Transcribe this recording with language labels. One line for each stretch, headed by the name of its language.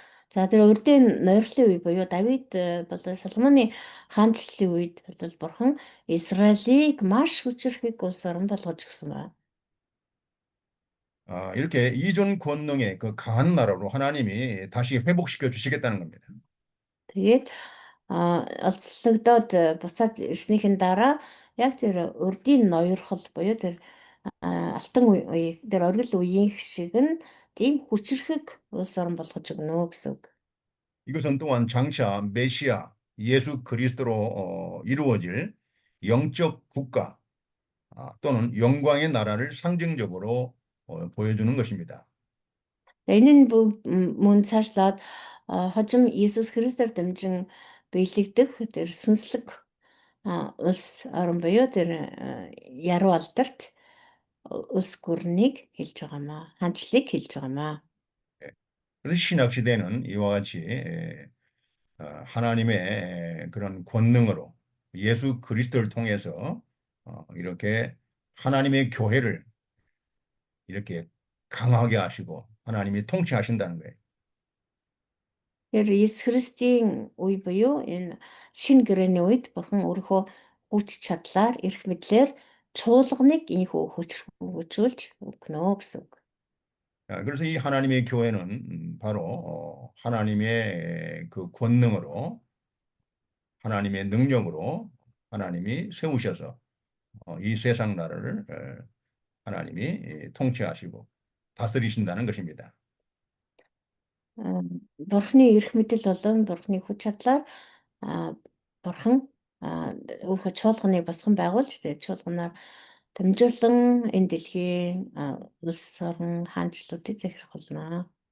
Mongolian: За тэр урдын ноёрхлын үе буюу Давид болон Соломоны хаанчлалын үед бол бурхан Израилийг маш хүчрхэг улс орн болгож өгсөн байна.
Korean: 이렇게 이전 권능의 그 강한 나라로 하나님이 다시 회복시켜 주시겠다는 겁니다.
Mongolian: Тэгээд олзлогдоод буцаад ирснийхэн дараа яг тэр урдын ноёрхол буюу тэр алтан үе тэр оргил үеийн шиг нь тийм хүчрхэг улс орн болгож өгнө гэсэн үг.
Korean: 이것은 또한 장차 메시아 예수 그리스도로 이루어질 영적 국가 또는 영광의 나라를 상징적으로 보여주는 것입니다.
Mongolian: Энэ нь мөн цаашлаад хожим Иесус Христээр дамжин биелэгдэх тэр сүнслэг улс орн буюу тэр яруу алдарт улс гүрнийг хэлж байгаамаа. Хандлыг хэлж байгаамаа.
Korean: 그래서 신약 시대는 이와 같이 하나님의 그런 권능으로 예수 그리스도를 통해서 이렇게 하나님의 교회를 이렇게 강하게 하시고 하나님이 통치하신다는 거예요.
Mongolian: Тэр Иесус Христийн үе буюу энэ шинэ гэрээний үед бурхан өөрийнхөө хүч чадлаар эрх мэдлэр чуулганыг ийхүү хүчрхүүжүүлж өгнө гэсэн үг.
Korean: 그래서 이 하나님의 교회는 바로 하나님의 그 권능으로 하나님의 능력으로 하나님이 세우셔서 이 세상 나라를 하나님이 통치하시고 다스리신다는 것입니다.
Mongolian: Бурхны эрх мэдэл болон бурхны хүч чадлаар бурхан өөрийнхөө чуулганыг босгон байгуулж тэгээд чуулганаар дамжуулан энэ дэлхийн улс орн хаанчлалуудыг захирах болно.